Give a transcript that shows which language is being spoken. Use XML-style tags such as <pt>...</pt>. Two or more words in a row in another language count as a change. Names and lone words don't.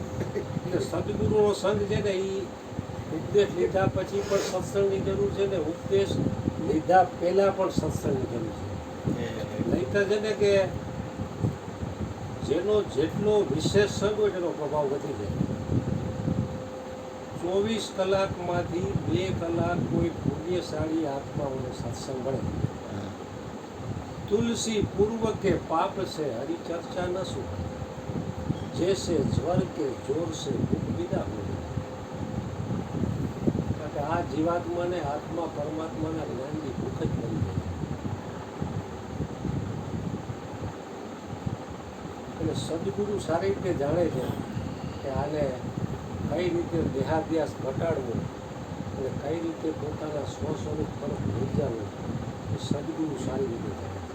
<gu>એટલે સદગુરુનો સંગ છે ને એ ઉપદેશ લીધા પછી પણ સત્સંગની જરૂર છે ને ઉપદેશ લીધા પહેલાં પણ સત્સંગની જરૂર છે. નહીંતર છે ને કે જેનો જેટલો વિશેષ સંગ હોય તેનો પ્રભાવ વધી જાય. 24 કલાકમાંથી 2 કલાક કોઈ પુણ્યશાળી આત્માઓને સત્સંગ મળે.</gu> <hi>तुलसी पूर्व के पाप से हरि चर्चा न सुख, जैसे ज्वर के जोर से भूख विदा हो.</hi> <gu>કારણ આ જીવાત્માને આત્મા પરમાત્માના જ્ઞાનની ભૂખ જ મળી જાય. એટલે સદગુરુ સારી રીતે જાણે છે કે આને કઈ રીતે દેહાધ્યાસ ઘટાડવો અને કઈ રીતે પોતાના સ્વ સ્વરૂપ તરફ લઈ જવું એ સદગુરુ સારી રીતે જાણે છે.</gu>